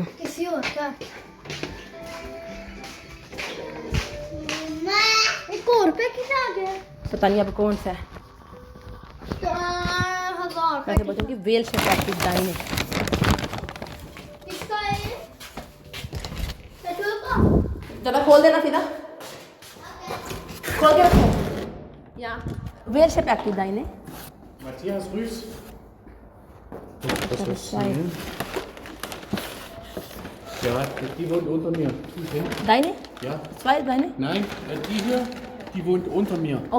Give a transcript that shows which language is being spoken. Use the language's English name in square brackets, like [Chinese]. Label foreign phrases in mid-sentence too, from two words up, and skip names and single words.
[Hindi] किसी और का एक और पैकेट आ गया, पता नहीं अब कौन सा है। वैसे बोलते हैं कि वेल से पैकेट दाई है। जरा खोल देना सीधा, खोल के रखो। [German] Ja, welche Päckchen deine? Matthias Rüß. Das ist zwei. Ja, die wohnt unter mir. Deine? Ja. Zwei deine? Nein, die hier, die wohnt unter mir.